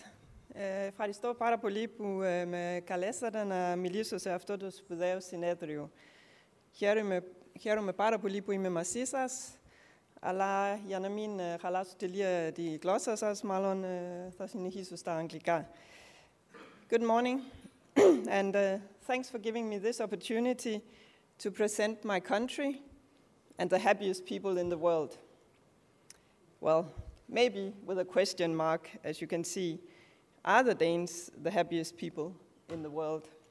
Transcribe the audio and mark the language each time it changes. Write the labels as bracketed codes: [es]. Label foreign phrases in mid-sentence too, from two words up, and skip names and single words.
[el] Ευχαριστώ πάρα πολύ που με καλέσατε να μιλήσω σε αυτό το σπουδαίο συνέδριο. Χαίρομαι πάρα πολύ που είμαι μαζί σας, αλλά για να μην χαλάσω τελεία τη γλώσσα σας, μάλλον θα συνεχίσω στα αγγλικά. [en] Good morning, and thanks for giving me this opportunity to present my country and the happiest people in the world. Well, maybe with a question mark, as you can see. Are the Danes the happiest people in the world?